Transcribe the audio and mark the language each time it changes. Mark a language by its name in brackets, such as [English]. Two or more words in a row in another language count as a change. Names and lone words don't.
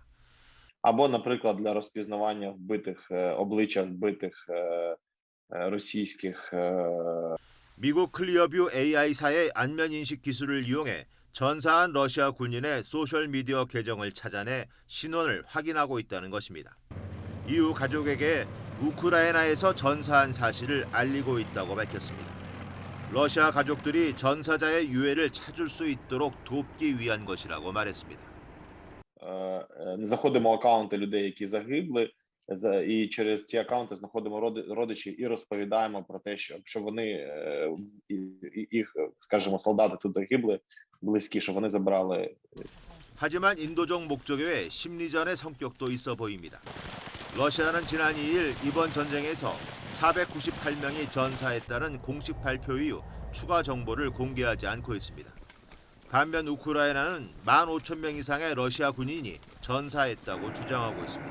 [Ukrainian] Або, наприклад, для розпізнавання обличчя вбитих російських. [Korean] 미국 클리어뷰 AI사의 안면 인식 기술을 이용해 전사한 러시아 군인의 소셜 미디어 계정을 찾아내 신원을 확인하고 있다는 것입니다. 이후 가족에게 우크라이나에서 전사한 사실을 알리고 있다고 밝혔습니다. 러시아 가족들이 전사자의 유해를 찾을 수 있도록 돕기 위한 것이라고 말했습니다. [Ukrainian] Заходимо в акаунти людей, які загибли, і через ці акаунти знаходимо родичів і розповідаємо про те, що вони, їх, скажімо, солдати тут загибли, близькі, що вони забрали. [Korean] 하지만 인도적 목적의 심리전의 성격도 있어 보입니다. 러시아는 지난 2일 이번 전쟁에서 498명이 전사했다는 공식 발표 이후 추가 정보를 공개하지 않고 있습니다. 반면 우크라이나는 15,000명 이상의 러시아 군인이 전사했다고 주장하고 있습니다.